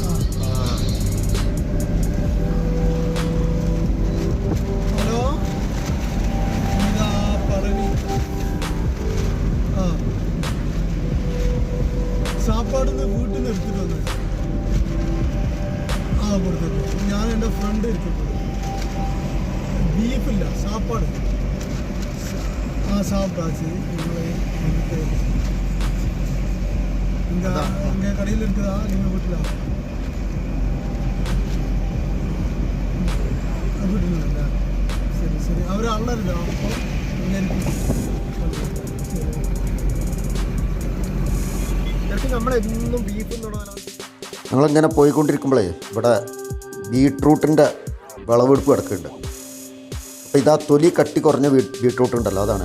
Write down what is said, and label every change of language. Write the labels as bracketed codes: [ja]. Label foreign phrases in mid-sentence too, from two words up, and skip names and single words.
[ml] ഹലോ, ഇതാ പളനി. സാപ്പാടുന്ന് വീട്ടിൽ നിന്ന് എടുത്തിട്ട് വന്നത്. കൊടുത്തത് ഞാൻ എൻ്റെ ഫ്രണ്ട് എടുത്തിട്ടുണ്ട്. ബീഫില്ല, സാപ്പാട്. [ta] சாப்பிட்டாச்சு. இங்கே கடையில் இருக்குதா நீங்கள் வீட்டில்? வீட்டில் இல்லை. சரி சரி. அவர் அண்ணன் இருக்கா? [ml] നമ്മളെന്നും ബീഫ്. ഞങ്ങളിങ്ങനെ പോയിക്കൊണ്ടിരിക്കുമ്പോഴേ ഇവിടെ ബീട്രൂട്ടിൻ്റെ വിളവെടുപ്പ് കിടക്കുന്നുണ്ട്. അപ്പോൾ ഇതാ തൊലി കട്ടി കുറഞ്ഞ ബീട്രൂട്ട് ഉണ്ടല്ലോ, അതാണ്.